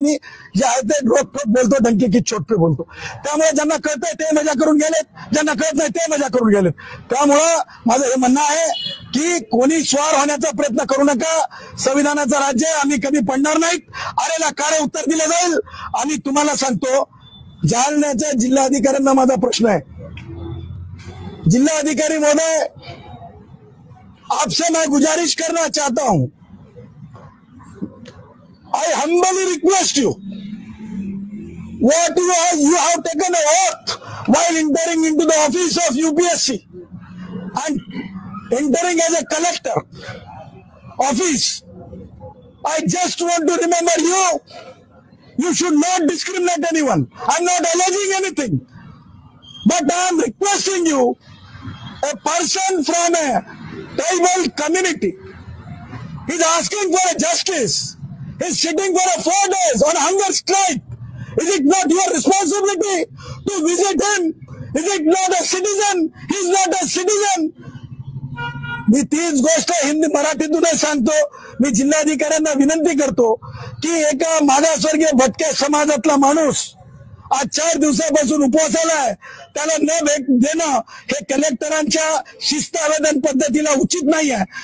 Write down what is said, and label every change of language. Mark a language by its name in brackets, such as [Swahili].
[Marathi] मी जे आहे ते रोख बोलतो, [Hindi] डंके की चोट पे [Marathi] बोलतो. त्यामुळे ज्यांना कळतंय ते मजा करून गेलेत, ज्यांना कळत नाही ते मजा करून गेलेत. त्यामुळं माझं हे म्हणणं आहे की कोणी स्वार होण्याचा प्रयत्न करू नका. संविधानाचं राज्य आम्ही कधी पडणार नाहीत. आलेला काळे उत्तर दिले जाईल. आणि तुम्हाला सांगतो, जालन्याच्या जिल्हाधिकाऱ्यांना माझा प्रश्न आहे. जिल्हाधिकारी महोदय, [Hindi] आपसे मैं गुजारिश करना चाहता हूं, [English] I humbly request you, what you have taken an oath while entering into the office of UPSC and entering as a collector office. I just want to remember you. You should not discriminate anyone. I'm not alleging anything, but I am requesting you, a person from a tribal community is asking for a justice. He's sitting for 4 days on a hunger strike. Is it not your responsibility to visit him? Is it not a citizen? He's not a citizen. [Marathi] मी तीच गोष्ट हिंदी मराठीतूनच सांगतो. मी जिल्हाधिकाऱ्यांना विनंती करतो की एका मागासवर्गीय भटक्या समाजातला माणूस आज 4 दिवसापासून उपवासाला आहे. त्याला न भेट देणं हे कलेक्टरांच्या शिस्त आवेदन पद्धतीला उचित नाही आहे.